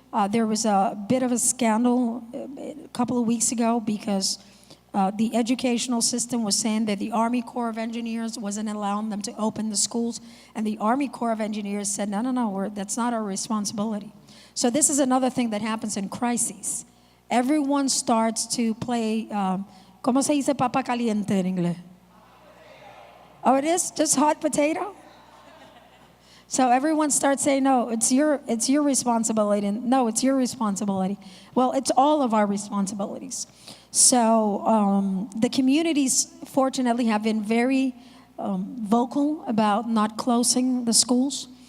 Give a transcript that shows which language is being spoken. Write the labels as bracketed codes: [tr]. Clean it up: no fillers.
[en] There was a bit of a scandal a couple of weeks ago because the educational system was saying that the Army Corps of Engineers wasn't allowing them to open the schools. And the Army Corps of Engineers said, no, that's not our responsibility. So this is another thing that happens in crises. Everyone starts to play, [es] ¿cómo se dice papa caliente en inglés? [en] Oh, it is? Just hot potato? So everyone starts saying, no, it's your responsibility. And no, it's your responsibility. Well, it's all of our responsibilities. So the communities, fortunately, have been very vocal about not closing the schools.